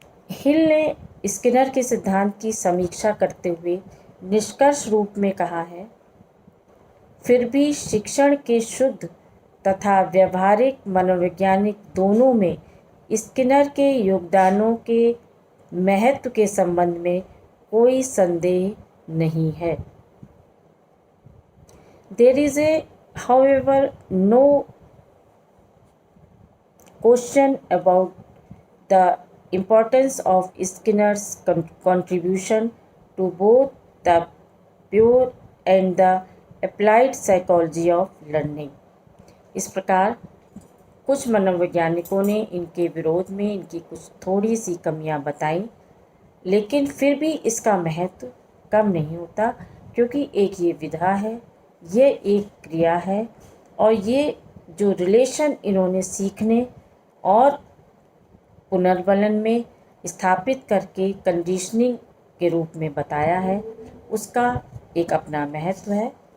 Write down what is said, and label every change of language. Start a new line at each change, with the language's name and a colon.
Hindi: हिल ने स्किनर के सिद्धांत की समीक्षा करते हुए निष्कर्ष रूप में कहा है, फिर भी शिक्षण के शुद्ध तथा व्यवहारिक मनोवैज्ञानिक दोनों में स्किनर के योगदानों के महत्व के संबंध में कोई संदेह नहीं है।
English: There is however, no question about the importance of Skinner's contribution to both the pure and the applied psychology of learning.
Hindi: इस प्रकार कुछ मनोवैज्ञानिकों ने इनके विरोध में इनकी कुछ थोड़ी सी कमियां बताई, लेकिन फिर भी इसका महत्व कम नहीं होता, क्योंकि एक ये विधा है, ये एक क्रिया है और ये जो रिलेशन इन्होंने सीखने और पुनर्वलन में स्थापित करके कंडीशनिंग के रूप में बताया है, उसका एक अपना महत्व है।